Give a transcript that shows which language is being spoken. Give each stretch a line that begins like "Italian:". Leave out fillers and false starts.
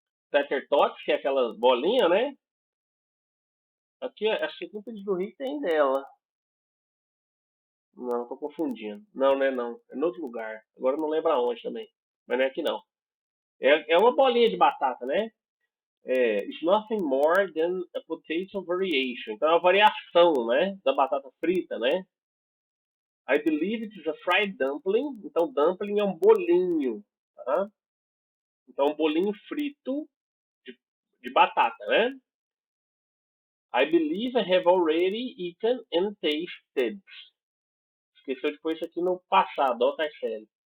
Portuguese: Pepper Tots, que é aquela bolinha, né? Aqui, acho que aqui em Pedro do Rio tem dela. Não, tô confundindo. Não, né? Não. É em outro lugar. Agora eu não lembro aonde também. Mas não é aqui não. É uma bolinha de batata, né?
English: It's nothing more than a potato variation.
Portuguese: Então é uma variação, né? Da batata frita, né?
English: I believe it is a fried dumpling.
Portuguese: Então dumpling é um bolinho, tá? Então um bolinho frito de, de batata, né?
English: I believe I have already eaten and tasted.
Portuguese: Esqueceu de pôr isso aqui no passado, ó, Tarcelli.